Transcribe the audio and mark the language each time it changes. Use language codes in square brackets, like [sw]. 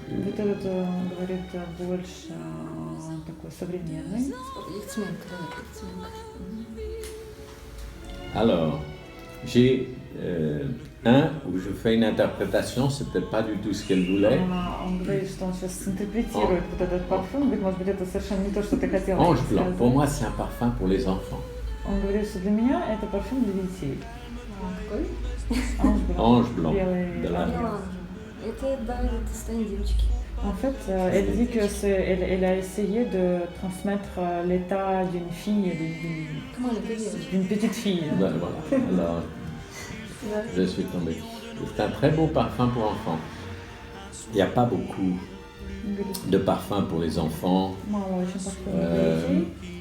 [ru] Вот этот, он говорит, больше такой современный. Яхтсменка, да, яхтсменка. [fr] Alors, j'ai un où je fais une interprétation, c'est peut-être pas du tout ce qu'elle voulait. [ru] Он говорит, что он сейчас интерпретирует вот этот парфюм. Говорит, может быть, это совершенно не то, что ты хотела [fr] Ange [ru] сказать. [fr] blanc, pour moi, c'est un parfum pour les enfants. [ru] Он говорит, что для меня это парфюм для детей. Какой? [fr] Ange blanc. [ru] Белый [fr] De la- [ru] ангел. Это, да, это состояние девочки. [fr] En fait, elle dit que elle a essayé de transmettre l'état d'une fille, [ru] Маленькая девочка. [fr] d'une petite fille. Ben, voilà. Alors, je suis tombé. C'est un très beau parfum pour enfants. Il n'y a pas beaucoup de parfums pour les enfants. [ru] Мало очень парфюмов для детей.